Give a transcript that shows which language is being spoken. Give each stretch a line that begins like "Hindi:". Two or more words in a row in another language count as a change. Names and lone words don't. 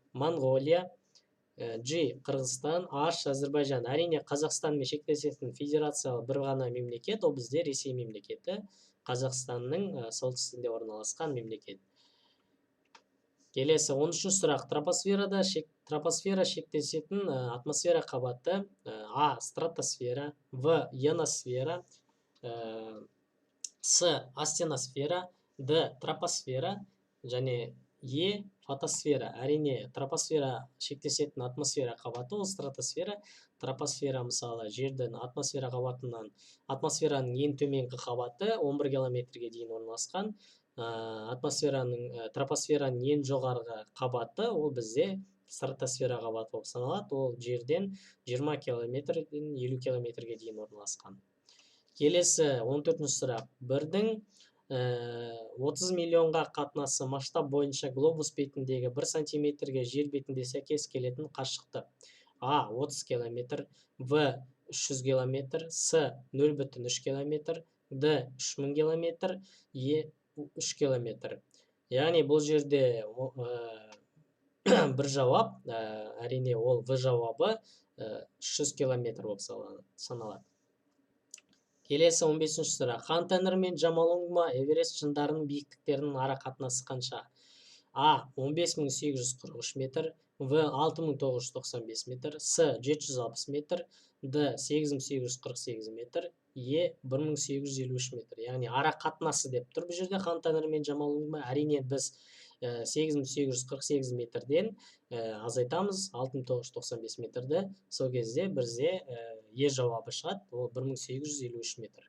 Kazakh: Монғолия, G. Қырғызстан, H. Әзірбайжан. Әрине, Қазақстанмен шектесетін федерациялы бір ғана мемлекет, ол бізде Ресей мемлекеті, Қазақстанның солтүстігінде орналасқан мемлекет. Келесі 13-ші сұрақ. Тропосфера шектесетін атмосфера қабаты: А. Стратосфера, В. Ионосфера, С. Астеносфера, Д. Тропосфера және Е. Фотосфера. Әрине, тропосфера шектесетін атмосфера қабаты ол стратосфера. Тропосфера мысалы жердің атмосфера қабатынан, атмосфераның ең төменгі қабаты 11 километрге дейін орналасқан. Тропосфераның ең жоғарғы қабаты ол бізде стратосфера қабаты болып саналады. Ол жерден 20 километрден 50 километрге дейін орналасқан. Келесі 14-ші сұрақ. Бірдің 30 миллионға қатынасы масштаб бойынша глобус бетіндегі 1 сантиметрге жер бетінде сәйкес келетін қашықтық: А. 30 километр, В. 300 километр, С. 0,3 километр, Д. 3000 километр, Е. 3 километр. Яғни бұл жерде бір жауап, әрине ол В жауабы 300 километр болып саналады. Келесі 15-ші сұрақ. Хан Тәңір мен Джомолунгма Эверест шыңдарының биіктіктерінің ара қатынасы қанша? А. 15843 метр, В. 6995 метр, С. 760 метр, Д. 8848 метр, Е. 1853 метр. Яғни ара қатынасы деп тұр бұл жерде Хан Тәңір мен Джомолунгма. Әрине біз 8848 метрден азайтамыз 6995 метрді. Сол кезде бізде Е жауабы шығады, ол 1853 метр.